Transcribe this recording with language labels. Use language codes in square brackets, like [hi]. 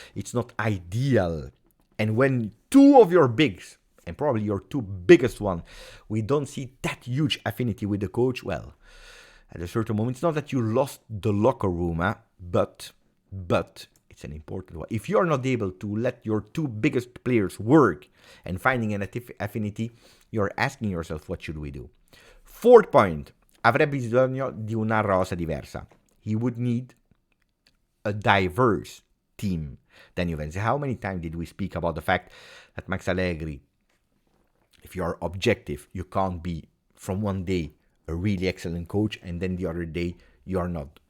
[en] It's not ideal. And when two of your bigs, and probably your two biggest one, we don't see that huge affinity with the coach, well, at a certain moment, it's not that you lost the locker room, but it's an important one. If you are not able to let your two biggest players work and finding an affinity, you're asking yourself, what should we do? Fourth point, [it] avrebbe bisogno di una rosa diversa. [en] He would need a diverse team than Juventus. How many times did we speak about the fact that Max Allegri, if you are objective, you can't be from one day a really excellent coach and then the other day you are not.